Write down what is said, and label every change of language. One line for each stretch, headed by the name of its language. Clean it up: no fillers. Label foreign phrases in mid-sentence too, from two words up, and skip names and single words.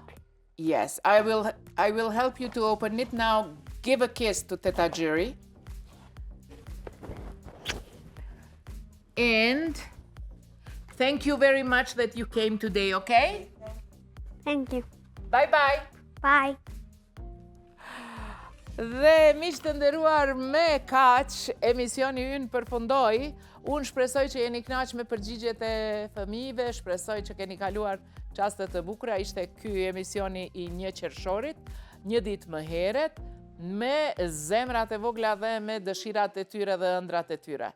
English: Yes, I will help you to open it now. Give a kiss to Teta Jerry. And thank you very much that you came today, okay? thank you. Bye bye. Bye.
Albanian: Dhe miq të nderuar, me kaq emisioni ynë përfundoi. Unë shpresoj që jeni kënaq me përgjigjet e fëmijëve, shpresoj që keni kaluar çaste të bukura. Ishte ky emisioni i 1 qershorit, një ditë më herët, me zemrat e vogla dhe me dëshirat e tyre dhe ëndrat e tyre.